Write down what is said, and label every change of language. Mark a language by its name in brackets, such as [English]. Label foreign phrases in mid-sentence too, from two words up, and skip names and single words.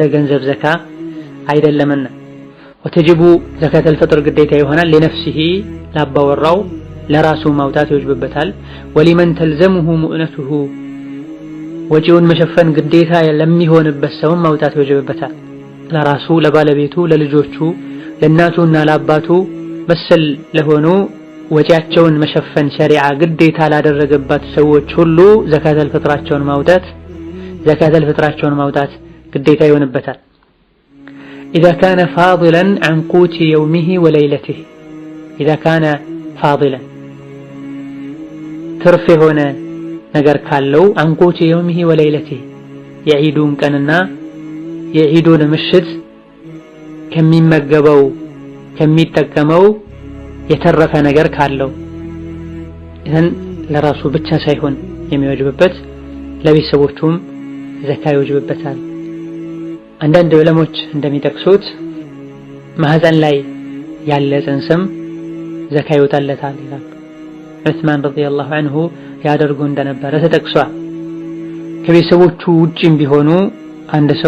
[Amharic] ገንዘብ ዘካ አይደለምና [Arabic] وتجب زكاة الفطر [Amharic] ግዴታ ይሆናል። ለነፍሲሂ ላባወራው ለራሱ ማውጣት ይወጅብበታል። [Arabic] ولمن تلزمه مؤنته [Amharic] ወጪውን መሸፈን ግዴታ ለሚሆንበት ሰው ማውጣት ይወጅብበታል። ለራሱ፣ ለባለቤቱ፣ ለልጆቹ፣ ለእናቱና ለአባቱ መሰል ለሆኑ ወጪያቸውን መሸፈን ሸሪዓ ግዴታ ላደረገባት ሰዎች ሁሉ ዘካተል ፍጥራቸውን ማውጣት ግዴታ ይሆንበታል። [Arabic] إذا كان فاضلا عن قوت يومه وليلته إذا كان فاضلا [Amharic] ትርፍ የሆነ ነገር ካለው [Arabic] عن قوت يومه وليلته [Amharic] የዒዱን ቀንና የዒዱን ምሽት ከሚመገበው ከሚጠቀመው የተረፈ ነገር ካለው ይህን ለራሱ ብቻ ሳይሆን የሚወጅብበት ለቤተሰቦቹም ዘካ ይወጅብበታል። አንዳንድ ዑለሞች እንደሚጠቅሱት ማህፀን ላይ ያለ ጽንስም ዘካ ይወጣለታል ይላሉ። ዑስማን [Arabic] رضي الله عنه [Amharic] ያደርጉ እንደነበረ ተጠቅሷል። ከቤተሰቦቹ ውጪም ቢሆኑ አንድ ሰው